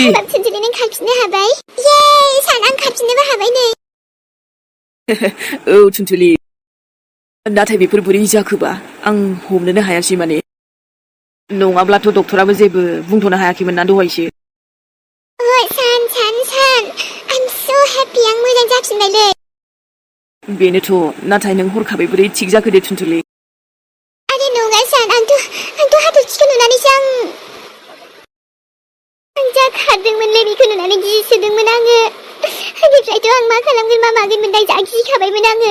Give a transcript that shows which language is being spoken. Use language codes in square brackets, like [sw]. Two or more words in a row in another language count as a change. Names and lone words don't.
[brx] थुनथुलि नों खारफिननो हाबाय. ये सान आं खारफिननोबो हाबाय नै. औ थुनथुलि नाथाय बेफोर बोरै जाखोबा आं हमनोनो हायासै माने नङाब्लाथ' डक्टराबो जेबो बुंथ'नो हायाखैमोन ना दहायसो सान [en] I'm so happy [brx] आं मोजां जाफिनबायलै बेनोथ' नाथाय नों हरखाबै बोरै थिग जाखो दे थुनथुलि आरे नङा सान आंथ' हाथरखिखौ नुनानैसो आं जा खारदोंमोनलै बेखौ नुनानै गिसोदोंमोन आङो बेनिफ्रायथ' आं मा खालामगोन मा मागोन मोनदाय जा गिखाबायमोन आङो